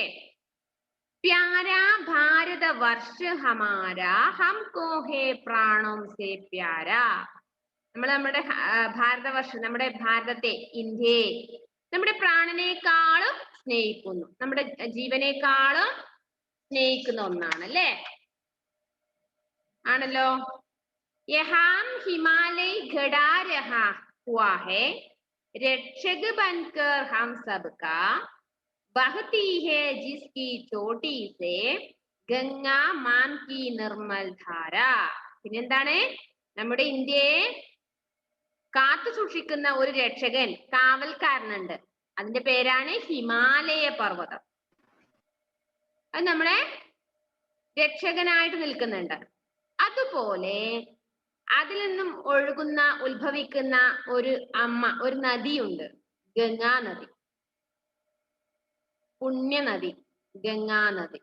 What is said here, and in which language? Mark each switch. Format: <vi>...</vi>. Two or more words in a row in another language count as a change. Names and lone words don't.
<hi>प्यारा भारत वर्ष हमारा हमको है प्राणों से प्यारा.</hi> <ml>നമ്മുടെ ഭാരതവർഷം, നമ്മുടെ ഭാരതത്തെ, ഇന്ത്യയെ നമ്മുടെ പ്രാണനേക്കാളും സ്നേഹിക്കുന്നു, നമ്മുടെ ജീവനേക്കാളും സ്നേഹിക്കുന്ന ഒന്നാണ് അല്ലേ? ആണല്ലോ.</ml> <hi>यहाँ हिमालय घड़ा रहा हुआ है, रक्षक बनकर हम सबका, बहती है जिसकी चोटी से गंगा मान की निर्मल धारा.</hi> <ml>പിന്നെന്താണ്? നമ്മുടെ ഇന്ത്യയെ കാത്തു സൂക്ഷിക്കുന്ന ഒരു രക്ഷകൻ, കാവൽക്കാരനുണ്ട്. അതിന്റെ പേരാണ് ഹിമാലയ പർവ്വതം. അത് നമ്മളെ രക്ഷകനായിട്ട് നിൽക്കുന്നുണ്ട്. അതുപോലെ അതിൽ നിന്നും ഉത്ഭവിക്കുന്ന ഒരു നദിയുണ്ട്, ഗംഗാ നദി, പുണ്യനദി, ഗംഗാ നദി.</ml>